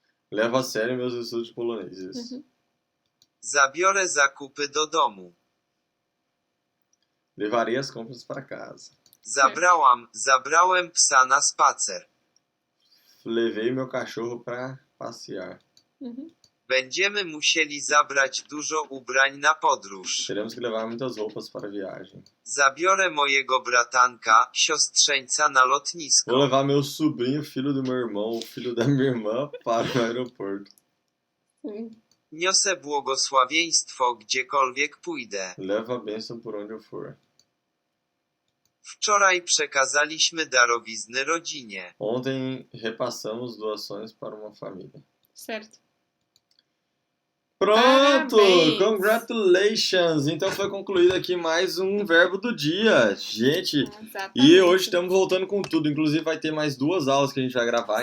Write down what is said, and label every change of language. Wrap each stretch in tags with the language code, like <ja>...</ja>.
<pt>Levo a sério meus estudos de polonês. Isso.</pt> <pl>Zabiorę zakupy do domu.</pl> <pt>Levarei as compras para casa.</pt> <pl>Zabrałem psa na spacer.</pl> <pt>Levei meu cachorro para passear.</pt> <pl>Będziemy musieli zabrać dużo ubrań na podróż.</pl> <pt>Teremos que levar muitas roupas para a viagem.</pt> <pl>Zabiorę mojego bratanka, siostrzeńca na lotnisko.</pl> <pt>Vou levar meu sobrinho, filho do meu irmão, filho da minha irmã, para o aeroporto.</pt> <pl>Niosę błogosławieństwo gdziekolwiek pójdę.</pl> <pt>Levo a bênção por onde eu for.</pt> <pl>Wczoraj przekazaliśmy darowizny rodzinie.</pl> <pt>Ontem repassamos doações para uma família. Certo. Pronto! Pronto! Parabéns.</pt> <en>Congratulations!</en> <pt>Então foi concluído aqui mais um verbo do dia. Gente, Exatamente. e hoje estamos voltando com tudo. Inclusive vai ter mais 2 aulas que a gente vai gravar,</pt>